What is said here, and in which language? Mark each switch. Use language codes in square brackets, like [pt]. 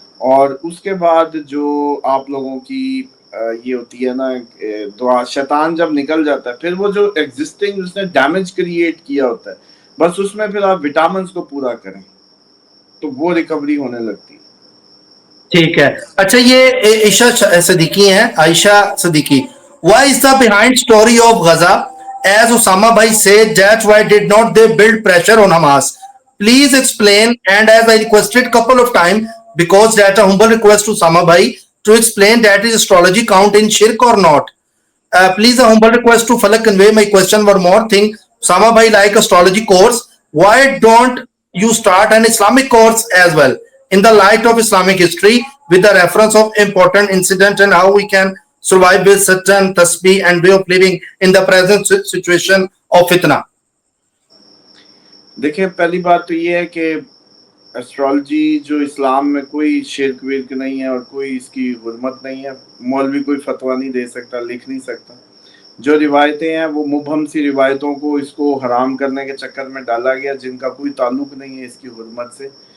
[ur] اور اس کے بعد جو آپ لوگوں کی یہ ہوتی ہے نا دعا, شیطان جب نکل جاتا ہے پھر وہ جو ایگزسٹنگ اس نے ڈیمیج کریٹ کیا ہوتا ہے, بس اس میں پھر آپ وٹامنس کو پورا کریں تو وہ ریکوری ہونے لگتی ہے. ٹھیک ہے. اچھا یہ عائشہ صدیقی ہیں, [en] Ayesha Siddiqui, why is the behind story of Gaza, as Osama bhai said that why did not they build pressure on Hamas? Please explain. And as I requested couple of time, because that a humble request to Osama bhai to explain that is astrology count in shirk or not. Please a humble request to Falak convey my question one more thing. Osama bhai like astrology course, why don't you start an Islamic course as well in the light of Islamic history with the reference of important incident and how we can survive with certain tasbih and way of living in the present situation of fitna. [ur] دیکھیں پہلی بات تو یہ ہے کہ astrology جو اسلام میں کوئی شرک ورک نہیں ہے اور کوئی اس کی حرمت نہیں ہے, مولوی کوئی فتویٰ نہیں دے سکتا, لکھ نہیں سکتا. جو روایتیں ہیں وہ مبہم سی روایتوں کو اس کو حرام کرنے کے چکر میں ڈالا گیا, جن کا کوئی تعلق نہیں ہے اس کی حرمت سے.